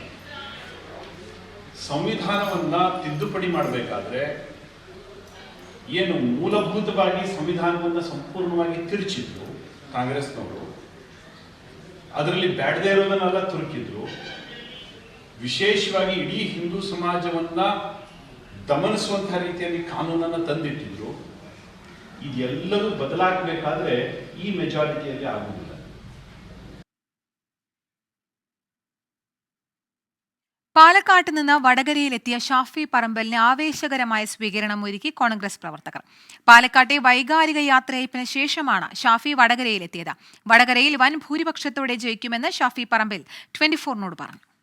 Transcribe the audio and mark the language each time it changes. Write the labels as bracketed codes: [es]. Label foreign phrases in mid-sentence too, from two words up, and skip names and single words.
[kn] ಸಂವಿಧಾನವನ್ನ ತಿದ್ದುಪಡಿ ಮಾಡಬೇಕಾದ್ರೆ ಏನು ಮೂಲಭೂತವಾಗಿ ಸಂವಿಧಾನವನ್ನು ಸಂಪೂರ್ಣವಾಗಿ ತಿರುಚಿದ್ರು ಕಾಂಗ್ರೆಸ್ನವರು, ಅದರಲ್ಲಿ ಬ್ಯಾಡದೇ ಇರೋದನ್ನೆಲ್ಲ ತುರುಕಿದ್ರು, ವಿಶೇಷವಾಗಿ ಇಡೀ ಹಿಂದೂ ಸಮಾಜವನ್ನ ದಮನಿಸುವಂತಹ ರೀತಿಯಲ್ಲಿ ಕಾನೂನನ್ನು ತಂದಿಟ್ಟಿದ್ರು. ಇದೆಲ್ಲವೂ ಬದಲಾಗಬೇಕಾದ್ರೆ ಈ ಮೆಜಾರಿಟಿಯಲ್ಲಿ ಆಗುವುದಿಲ್ಲ. [ml] പാലക്കാട്ട് നിന്ന് വടകരയിലെത്തിയ ഷാഫി പറമ്പലിന് ആവേശകരമായ സ്വീകരണം ഒരുക്കി കോൺഗ്രസ് പ്രവർത്തകർ. പാലക്കാട്ടെ വൈകാരിക യാത്രയയപ്പിന് ശേഷമാണ് ഷാഫി വടകരയിലെത്തിയത്. വടകരയിൽ വൻ ഭൂരിപക്ഷത്തോടെ ജയിക്കുമെന്ന് ഷാഫി പറമ്പിൽ 24-നോട് പറഞ്ഞു.